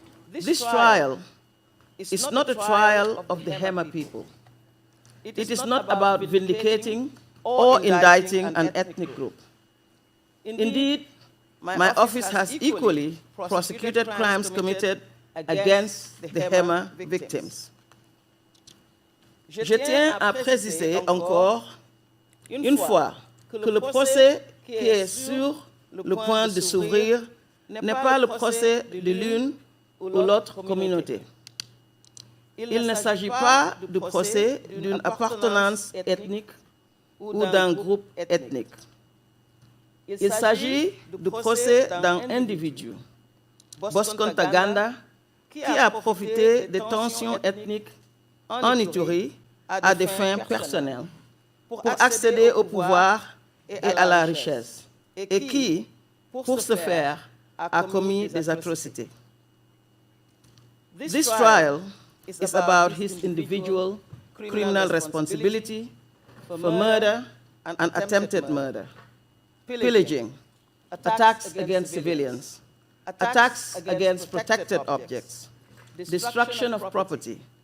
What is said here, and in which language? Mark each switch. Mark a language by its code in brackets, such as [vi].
[en] This trial is not a trial of the Hema people. It is not about vindicating or indicting an ethnic group. Indeed, my office has equally prosecuted crimes committed against the Hema victims. [fr] Je tiens à préciser encore une fois que le procès qui est sur le point de s'ouvrir n'est pas le procès de l'une ou l'autre communauté. Il ne s'agit pas du procès d'une appartenance ethnique ou d'un groupe ethnique. Il s'agit du procès d'un individu, Bosco Ntaganda, qui a profité des tensions ethniques en Ituri à des fins personnelles pour accéder au pouvoir et à la richesse, et qui, pour ce faire, a commis des atrocités. [en] This trial is about his individual criminal responsibility for murder and attempted murder, pillaging, attacks against civilians, attacks against protected objects, destruction of property,